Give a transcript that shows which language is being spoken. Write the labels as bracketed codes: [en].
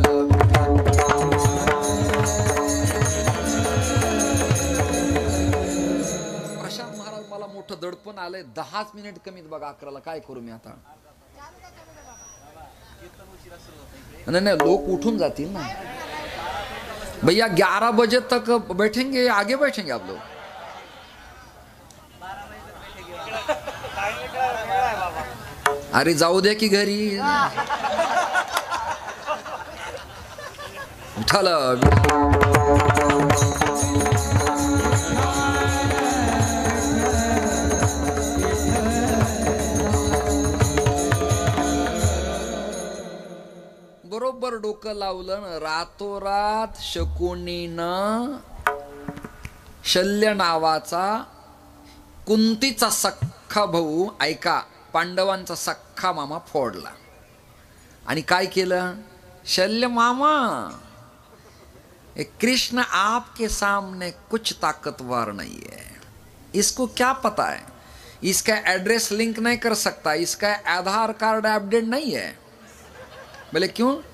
[mr] प्रशांत महाराज, मला मोठं दडपण आलंय. 10 मिनिट कमीत बघा 11ला. काय करू मी आता? [hi] नहीं, लोग [mr] उठून जातील ना भैया. [hi] 11 बजे तक बैठेंगे, आगे बैठेंगे आप लोग? [mr] अरे जाऊ द्या की घरी. विठाल. बरोबर डोकं लावलं ना, रातोरात शकुनीनं शल्य नावाचा कुंतीचा सख्खा भाऊ, ऐका, पांडवांचा सख्खा मामा फोडला. आणि काय केलं? [hi] शल्य मामा, कृष्ण आपके सामने कुछ ताकतवर नहीं है, इसको क्या पता है, इसका एड्रेस लिंक नहीं कर सकता, इसका आधार कार्ड अपडेट नहीं है. बोले क्यों?